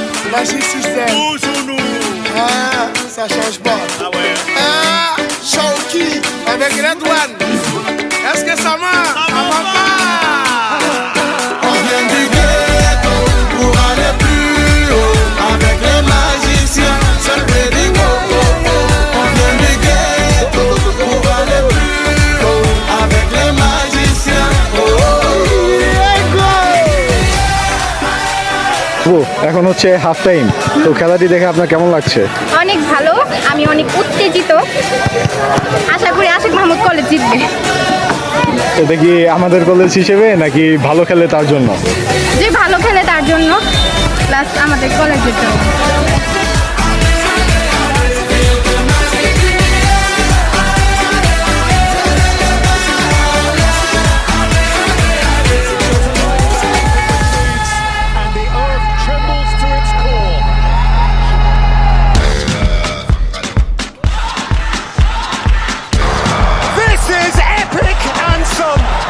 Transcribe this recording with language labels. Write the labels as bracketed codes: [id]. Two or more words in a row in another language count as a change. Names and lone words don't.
[fr] Magic System. Toujours nous. Ah, ça change pas. Ah ouais. Ah, Shawky avec Red One. Est-ce que ça marche? Ça va pas. On vient du ghetto pour aller plus haut. Avec les magiciens, celebrating oh, oh, oh. On vient du ghetto pour aller plus haut. Avec les magiciens, oh, oh, oh. [bn] এখন হচ্ছে হাফ টাইম, তো খেলাটি দেখে আপনার কেমন লাগছে? অনেক ভালো, আমি অনেক উত্তেজিত। আশা করি আশিক মাহমুদ কলেজ জিতবে। এটা কি আমাদের কলেজ হিসেবে নাকি ভালো খেলে তার জন্য? যে ভালো খেলে তার জন্য, প্লাস আমাদের কলেজের জন্য। [en] And the earth trembles to its core. This is epic and some.